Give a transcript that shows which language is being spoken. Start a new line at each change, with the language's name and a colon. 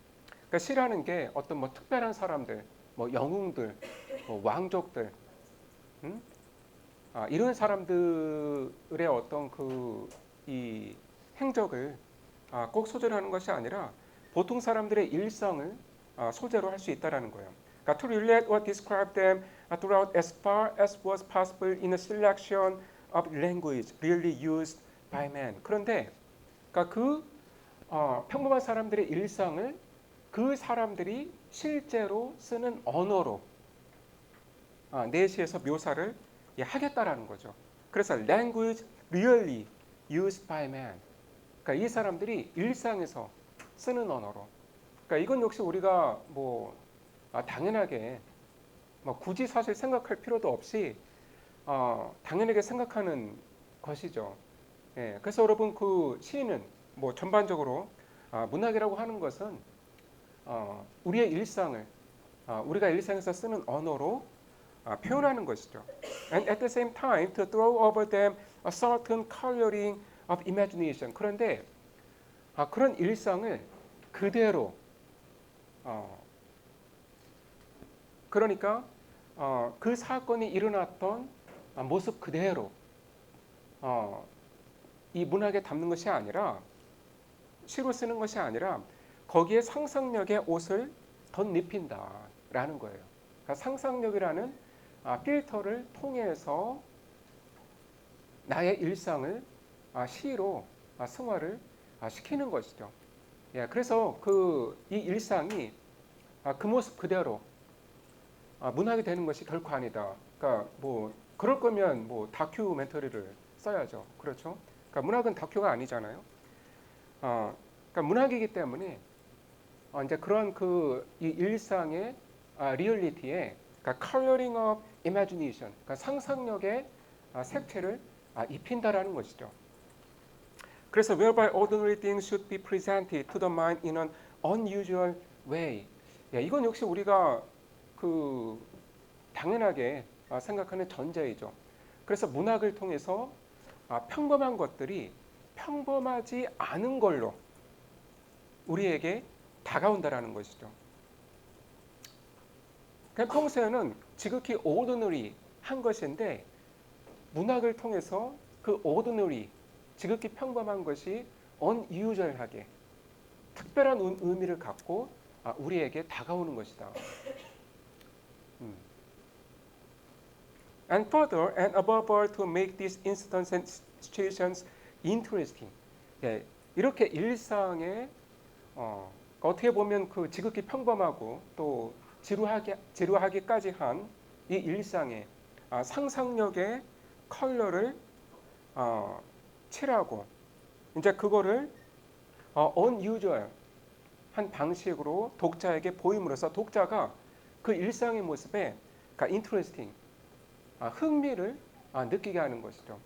Korean: 그러니까 시라는 게 어떤 뭐 특별한 사람들, 뭐 영웅들, 뭐 왕족들, 이런 사람들의 어떤 이 행적을 꼭 소재로 하는 것이 아니라 보통 사람들의 일상을 소재로 할 수 있다라는 거예요. 그러니까
English: to relate or describe them throughout as far as was possible in a selection of language really used by man.
Korean: 그런데 그러니까 평범한 사람들의 일상을 그 사람들이 실제로 쓰는 언어로 내시에서 묘사를 하겠다라는 거죠. 그래서
English: language really used by man.
Korean: 그러니까 이 사람들이 일상에서 쓰는 언어로. 그러니까 이건 역시 우리가 뭐 당연하게 뭐 굳이 사실 생각할 필요도 없이 당연하게 생각하는 것이죠. 그래서 여러분 그 시는 뭐 전반적으로 문학이라고 하는 것은 우리의 일상을 우리가 일상에서 쓰는 언어로 표현하는 것이죠.
English: And at the same time to throw over them a certain coloring of imagination.
Korean: 그런데 그런 일상을 그대로 그러니까 그 사건이 일어났던 모습 그대로 이 문학에 담는 것이 아니라 시로 쓰는 것이 아니라 거기에 상상력의 옷을 덧입힌다라는 거예요. 그러니까 상상력이라는 필터를 통해서 나의 일상을 시로 승화를 시키는 것이죠. 예, 그래서 이 일상이 그 모습 그대로 문학이 되는 것이 결코 아니다. 그러니까 뭐 그럴 거면 뭐 다큐멘터리를 써야죠. 그렇죠? 그러니까 문학은 다큐가 아니잖아요. 그러니까 문학이기 때문에 이제 그런 이 일상의 리얼리티에 그러니까
English: coloring of imagination,
Korean: 그러니까 상상력의 색채를 입힌다라는 것이죠. 그래서
English: whereby ordinary things should be presented to the mind in an unusual way.
Korean: 예, 이건 역시 우리가 당연하게 생각하는 전제이죠. 그래서 문학을 통해서 평범한 것들이 평범하지 않은 걸로 우리에게 다가온다라는 것이죠. 그냥 평소에는 지극히 ordinary 한 것인데 문학을 통해서 그 ordinary, 지극히 평범한 것이 unusual하게 특별한 의미를 갖고 우리에게 다가오는 것이다.
English: And further and above all to make these incidents and situations interesting.
Korean: 예, 이렇게 일상에 어떻게 보면 그 지극히 평범하고 또 지루하기까지 한 이 일상에 상상력의 컬러를 칠하고 이제 그거를 unusual 한 방식으로 독자에게 보임으로써 독자가 그 일상의 모습에 그러니까 interesting 흥미를 느끼게 하는 것이죠.